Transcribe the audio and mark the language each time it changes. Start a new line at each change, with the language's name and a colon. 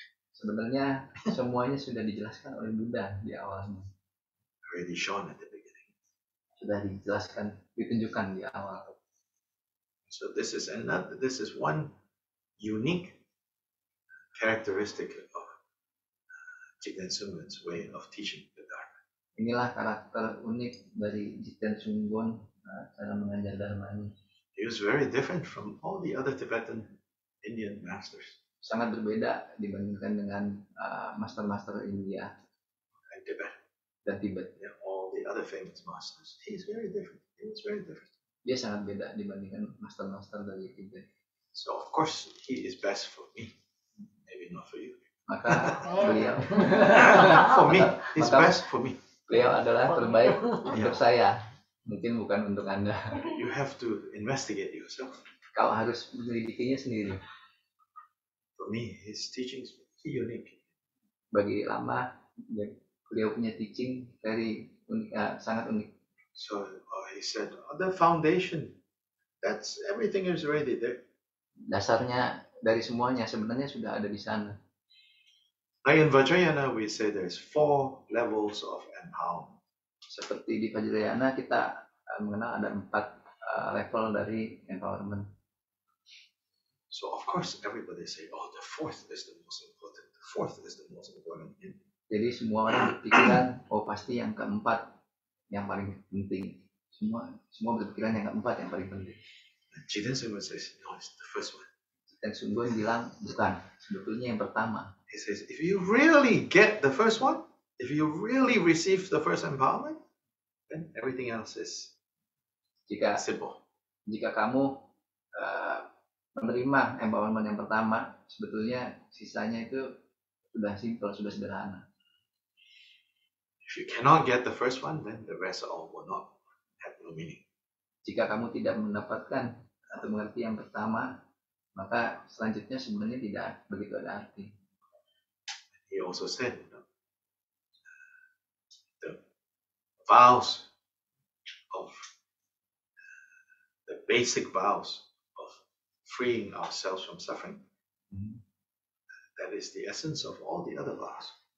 Indonesian: Sebenarnya semuanya sudah dijelaskan oleh Buddha di awalnya.
English: Already shown at the beginning.
Indonesian: Sudah dijelaskan, ditunjukkan di awal.
English: So this is one unique characteristic of Jigten Sunggun's way of teaching the Dharma.
Indonesian: Inilah karakter unik dari Jigten Sunggun cara mengajar Dharma ini.
English: He was very different from all the other Tibetan Indian masters.
Indonesian: Sangat berbeda dibandingkan dengan master-master India
English: and Tibet.
Indonesian: Dan Tibet.
English: Yeah, all the other famous masters. He was very different.
Indonesian: Dia sangat beda dibandingkan master-master dari Tibet.
English: So of course he is best for me, maybe not for you.
Indonesian: Maka beliau
English: for me, he's best for me.
Indonesian: Beliau adalah terbaik untuk saya, mungkin bukan untuk Anda.
English: You have to investigate yourself.
Indonesian: Kau harus menyelidikinya sendiri.
English: For me, his teachings are unique.
Indonesian: Bagi lama, beliau punya
English: teaching very
Indonesian: unik, sangat unik.
English: So he said, the foundation, that's everything is already there.
Indonesian: Dasarnya dari semuanya sebenarnya sudah ada di sana.
English: Like in Vajrayana, we say there's 4 levels of empowerment.
Indonesian: Seperti di Vajrayana kita mengenal ada 4 level dari empowerment.
English: So of course everybody say, the 4th is the most important. The 4th is the most important.
Indonesian: Jadi semua orang berpikiran, pasti yang keempat yang paling penting. Semua berpikiran yang keempat yang paling penting.
English: Jigten Sunggun says, no, it's the first one.
Indonesian: Jigten Sunggun bilang bukan, sebetulnya yang pertama.
English: He says, if you really get the first one, if you really receive the first empowerment, then everything else is simple.
Indonesian: Jika kamu menerima empowerment yang pertama, sebetulnya sisanya itu sudah simple, sudah sederhana.
English: If you cannot get the first one, then the rest all will not have no meaning.
Indonesian: Jika kamu tidak mendapatkan atau mengerti yang pertama, maka selanjutnya sebenarnya tidak begitu ada arti.
English: He also said, the vows of the basic vows of freeing ourselves from suffering, that is the essence of all the other vows.